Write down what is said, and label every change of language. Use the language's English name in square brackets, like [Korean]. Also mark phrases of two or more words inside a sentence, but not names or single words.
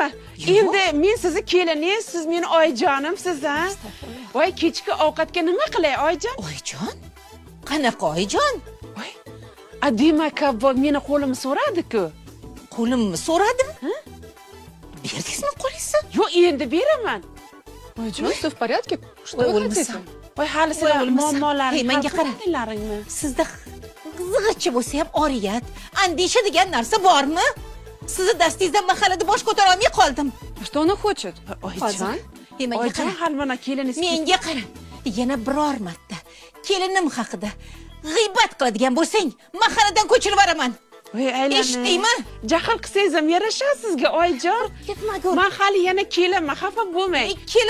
[Uzbek] Endi men sizni keliningiz, siz meni oyijonimsiz, ha? Voy, kechki ovqatga nima qilay, oyijon? Oyijon? Qanaqa oyijon? Voy, demak, meni qo'limni so'radi-ku. Qo'limni so'radimi? Berdingizmi qo'lingizni? Yo'q, endi beraman. Oyijon, [Russian] все в порядке? Что [Uzbek] Voy, [Russian] вы [Uzbek] o'lmasam. [Russian] хотите? [Uzbek] Voy, hali sizlar o'lmasam. muammolaring, Hey, menga qara. qaratingmi? Sizda qizig'ichi bo'lsa ham oriyat, andisha degan narsa bormi? Sizni dastingizdan mahallada bosh ko'tara olmay qoldim. [Russian] Что она хочет? [Uzbek] Oyijon, Hey, menga oyijon, qara. hali mana keliningiz. Menga qara. Yana biror marta kelinim haqida g'iybat qiladigan bo'lsang, mahalladan ko'chirib yuboraman. Voy, aylanay. Eshitdingmi? Jahl qilsangiz ham yarashadi sizga, oyijon. Ketma, Men hali yana kelaman, xafa bo'lmang.